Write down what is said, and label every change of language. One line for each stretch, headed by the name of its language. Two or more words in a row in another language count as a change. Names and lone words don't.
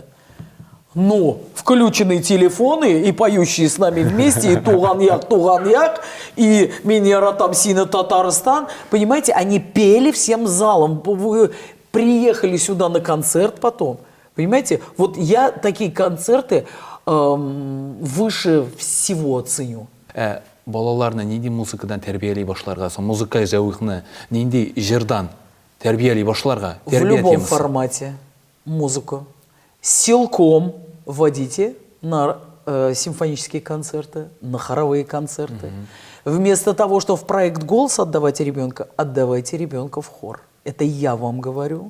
Russian: Но включенные телефоны и поющие с нами вместе, и Туган-Як, и Миньяратам Сина Татарстан, понимаете, они пели всем залом. Вы приехали сюда на концерт потом, понимаете, вот я такие концерты выше всего ценю.
Tatar: Балаларны нинди музыкадан тәрбиелей башларга, музыка зәвыгны нинди жырдан тәрбиелей башларга?
Russian: В любом формате музыку. Силком вводите на симфонические концерты, на хоровые концерты. Вместо того, что в проект «Голос» отдавайте ребенка в хор. Это я вам говорю.